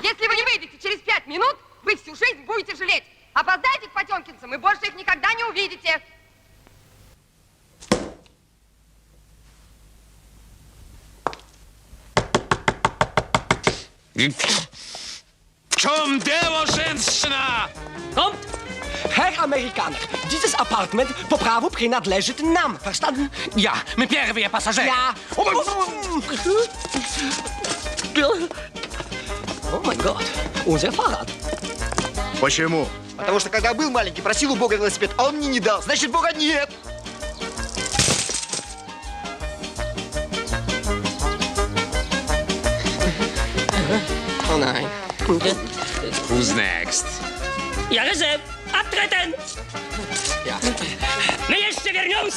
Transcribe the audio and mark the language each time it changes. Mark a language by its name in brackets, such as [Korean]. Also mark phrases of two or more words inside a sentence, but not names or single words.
[Russian] Если вы не выйдете через 5 минут, вы всю жизнь будете жалеть. Опоздаете к потемкинцам, и больше их никогда не увидите. В чем дело, женщина? [German] Kommt! Herr Amerikaner, dieses Apartment [Russian] по праву принадлежит нам, [German] verstanden? Ja, [Russian] мы первые пассажиры. [English] Ja. Oh my god, [German] unser Fahrrad. [Russian] Почему? Потому что когда был маленький, просил у Бога велосипед, а он мне не дал. Значит, Бога нет. О, [German] nein. [English] Who's next? [Russian] Я резерв. Оттрeten! Мы еще вернемся!